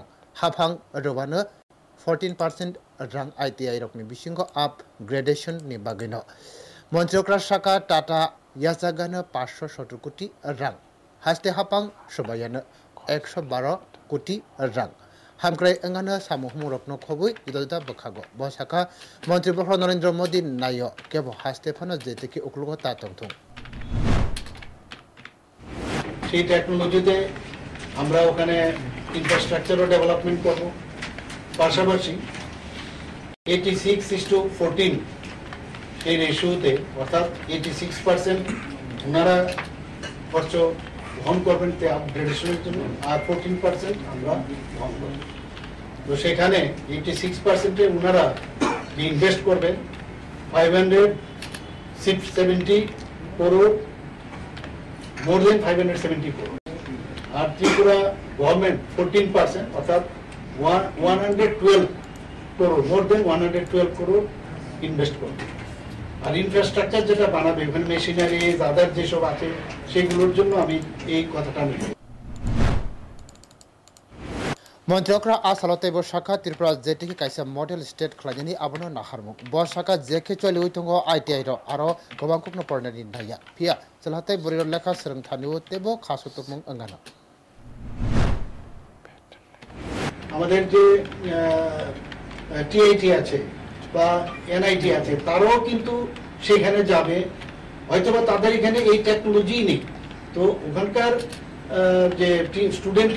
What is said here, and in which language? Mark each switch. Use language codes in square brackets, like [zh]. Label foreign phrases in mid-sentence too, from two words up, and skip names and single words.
[trp] Hapang Rovano 14% rang ITI Rokni Bishingo Upgradation ni Bagino Montrokra Saka Tata Yazagana Pasho Shotukuti Rang Haste Hapang Shobayana Exo Baro Kuti Rang Hamkray Angana Samuhmurokno Kobui Idoda Bakago Bosaka Montribro Narendra Modi Nayo Kebo Haste Pano Zetiki Uklugo Tatong [bn] সেই টেকনোলজিতে আমরা ওখানে [en] infrastructure development [bn] করব পাশাপাশি 86:14 এই রেশিওতে অর্থাৎ 86% ওনারা খরচ বহন করবেন তে আপগ্রেডেশনের জন্য আর 14% আমরা বহন করব তো সেখানে 86% এ ওনারা ইনভেস্ট করবেন [en] 570 crore more than 570 crore [bn] আর ত্রিপুরা গভর্নমেন্ট 14% অর্থাৎ [en] 112 crore more than 112 crore [bn] ইনভেস্ট করবে আর ইনফ্রাস্ট্রাকচার যেটা বানাবে মানে [en] machinery other [bn] যেসব আছে সেগুলোর জন্য আমি এই কথাটা আমি [trp] Montrokra Asalote Boshaka Tripura Zetiki Kaisa [en] Model State [trp] Klajani Abono Naharmu Boshaka Zeke Choli Utungo ITI Aro Kobangkuk no Pornadi Naya Pia Salate Buriro Leka Serang Tanu Tebo Kasutumung Angana [bn] আমাদের যে টিআইটি আছে বা এনআইটি আছে তারাও কিন্তু সেখানে যাবে হয়তোবা তাদের এখানে এই টেকনোলজি নেই তো ওখানকার যে স্টুডেন্টরা